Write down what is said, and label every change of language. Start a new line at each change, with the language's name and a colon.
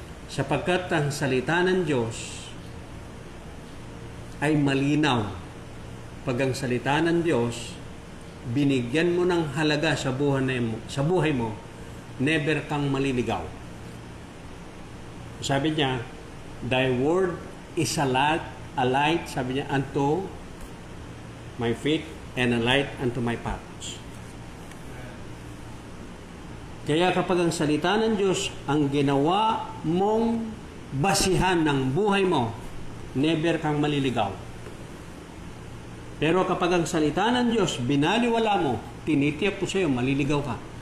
Filipino: Sapagkat ang salita ng Diyos ay malinaw. Pag ang salita ng Diyos, binigyan mo ng halaga sa buhay mo, never kang maliligaw. Sabi niya,
English: thy word is a light,
Filipino: sabi niya,
English: unto my feet and a light unto my paths.
Filipino: Kaya kapag ang salita ng Diyos ang ginawa mong basihan ng buhay mo, never kang maliligaw. Pero kapag ang salita ng Diyos binaliwala mo, tinitiyak po sa iyo, maliligaw ka.